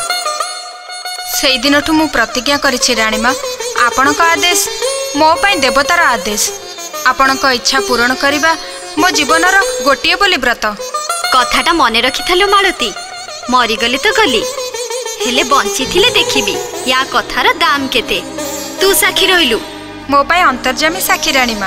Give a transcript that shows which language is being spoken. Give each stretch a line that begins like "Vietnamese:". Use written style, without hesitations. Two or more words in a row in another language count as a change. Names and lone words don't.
Odia: ସେଇ ଦିନଠୁ ମୁଁ ପ୍ରତିଜ୍ଞା କରିଛି ରାଣୀ ମାଁ ଆପଣଙ୍କ ଆଦେଶ ମୋ ପାଇଁ ଦେବତାର ଆଦେଶ। ଆପଣଙ୍କ ଇଚ୍ଛା ପୂରଣ କରିବା ମୋ ଜୀବନର ଗୋଟିଏ ବୋଲି ବ୍ରତ। କଥାଟା ମନେ ରଖିଥାଲୋ ମାଳତୀ। ମରିଗଲି ତ ଗଲି ହେଲେ ବଞ୍ଚି ଥିଲେ ଦେଖିବି ଏ କଥାର ଦାମ କେତେ। ତୁ ସାକ୍ଷୀ ରହିଲୁ ମୋ ପାଇଁ ଅନ୍ତର୍ଯାମୀ ସାକ୍ଷୀ ରାଣୀ ମାଁ।